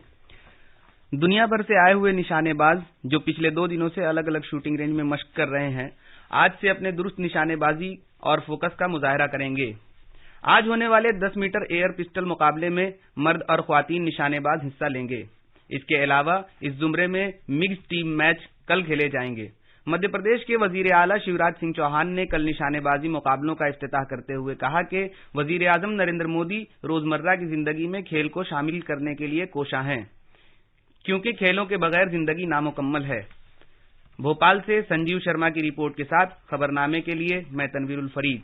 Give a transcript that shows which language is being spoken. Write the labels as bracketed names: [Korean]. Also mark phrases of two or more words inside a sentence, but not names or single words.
[Urdu] دنیا بھر سے آئے ہوئے نشانے باز جو پچھلے 2 دنوں سے الگ الگ [English] shooting range [Urdu] میں مشق کر رہے ہیں، آج سے اپنے درست نشانے بازی اور فوکس کا مظاہرہ کریں گے۔ آج ہونے والے 10 [English] meter air pistol [Urdu] مقابلے میں مرد اور خواتین نشانے باز حصہ لیں گے۔ اس کے علاوہ اس زمرے میں [English] mixed team match [Urdu] کل کھیلے جائیں گے۔ مدھیہ پردیش کے وزیر اعلیٰ شیوراج سنگھ چوہان نے کل نشانے بازی مقابلوں کا افتتاح کرتے ہوئے کہا کہ وزیر اعظم نریندر مودی روزمرہ کی زندگی میں کھیل کو شامل کرنے کے لیے کوشاں ہیں، کیونکہ کھیلوں کے بغیر زندگی نامکمل ہے۔ بھوپال سے سنجیو شرما کی رپورٹ کے ساتھ خبرنامے کے لیے میں تنویر الفرید۔